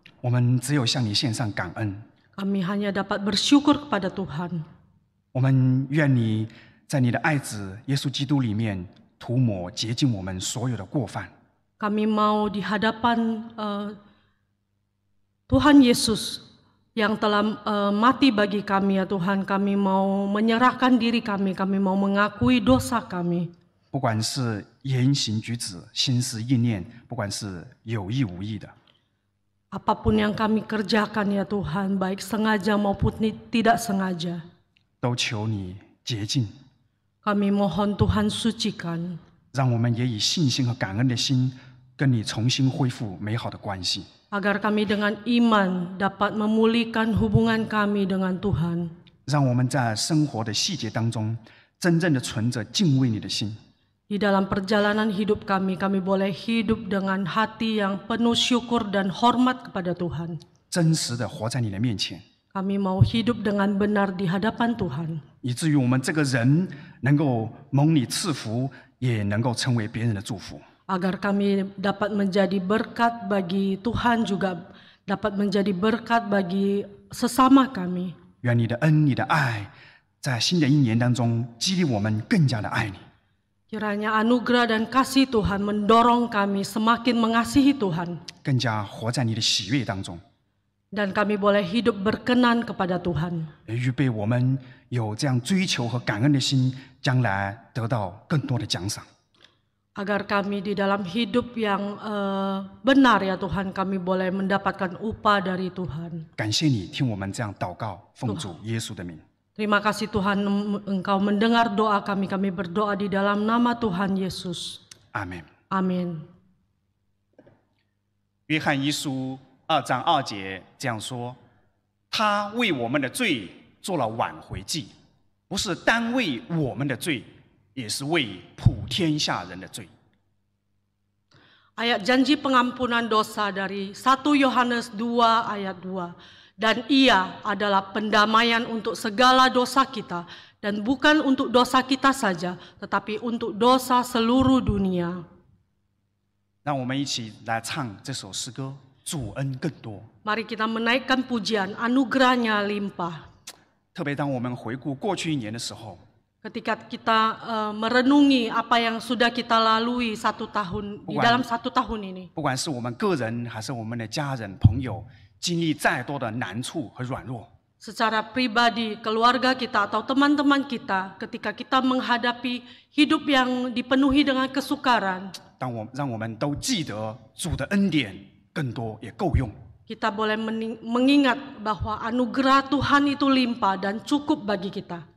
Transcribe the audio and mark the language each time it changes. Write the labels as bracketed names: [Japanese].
[Chinese] 我们只有向你献上感恩。 [Indonesian] Kami hanya dapat bersyukur kepada Tuhan. [Chinese] 我们愿你在你的爱子耶稣基督里面涂抹洁净我们所有的过犯。 [Indonesian] Kami mau di hadapan Tuhan Yesus yang telah mati bagi kami ya Tuhan, kami mau menyerahkan diri kami, kami mau mengakui dosa kami. [Chinese] 不管是言行举止、心思意念，不管是有意无意的， [Indonesian] Apapun yang kami kerjakan ya Tuhan, baik sengaja maupun tidak sengaja, [Chinese] 都求你洁净， [Indonesian] kami mohon Tuhan sucikan. [Chinese] 让我们也以信心和感恩的心，跟你重新恢复美好的关系。 [Indonesian] Agar kami dengan iman dapat memulihkan hubungan kami dengan Tuhan. [Chinese] 让我们在生活的细节当中，真正的存着敬畏你的心。 [Indonesian] Di dalam perjalanan hidup kami, kami boleh hidup dengan hati yang penuh syukur dan hormat kepada Tuhan. [Chinese] 真实的活在你的面前， [Indonesian] Kami mau hidup dengan benar di hadapan Tuhan. [Chinese] 以至于我们这个人能够蒙你赐福，也能够成为别人的祝福。 [Indonesian] Agar kami dapat menjadi berkat bagi Tuhan, juga dapat menjadi berkat bagi sesama kami. [Chinese] 愿你的恩、你的爱，在新的一年当中激励我们更加的爱你。 [Indonesian] Kiranya anugerah dan kasih Tuhan mendorong kami semakin mengasihi Tuhan. [Chinese] 更加活在你的喜悦当中， [Indonesian] Dan kami boleh hidup berkenan kepada Tuhan. [Chinese] 也预备我们有这样追求和感恩的心，将来得到更多的奖赏。 [Indonesian] Agar kami di dalam hidup yang benar ya Tuhan, kami boleh mendapatkan upah dari Tuhan. [Chinese] 感谢你听我们这样祷告，奉主耶稣的名。 [Indonesian] Terima kasih Tuhan, Engkau mendengar doa kami. Kami berdoa di dalam nama Tuhan Yesus. [Chinese] 阿门。 [Indonesian] Amin. [Chinese] 约翰一书2章2节这样说：“他为我们的罪做了挽回祭，不是单为我们的罪，也是为普天下人的罪。” [Indonesian] Ayat janji pengampunan dosa dari 1 Yohanes 2 ayat 2. Dan ia adalah pendamaian untuk segala dosa kita, dan bukan untuk dosa kita saja, tetapi untuk dosa seluruh dunia. [Chinese] 让我们一起来唱这首诗歌，主恩更多。 [Indonesian] Mari kita menaikkan pujian, anugerahnya limpah. [Chinese] 特别当我们回顾过去一年的时候， [Indonesian] Ketika kita merenungi apa yang sudah kita lalui di dalam 1 tahun ini. [Chinese] 不管是我们个人还是我们的家人朋友，经历再多的难处和软弱， [Indonesian] Secara pribadi, keluarga kita atau teman-teman kita, ketika kita menghadapi hidup yang dipenuhi dengan kesukaran, [Chinese] 让我们都记得主的恩典更多也够用。 [Indonesian] kita boleh mengingat bahwa anugerah Tuhan itu limpah dan cukup bagi kita.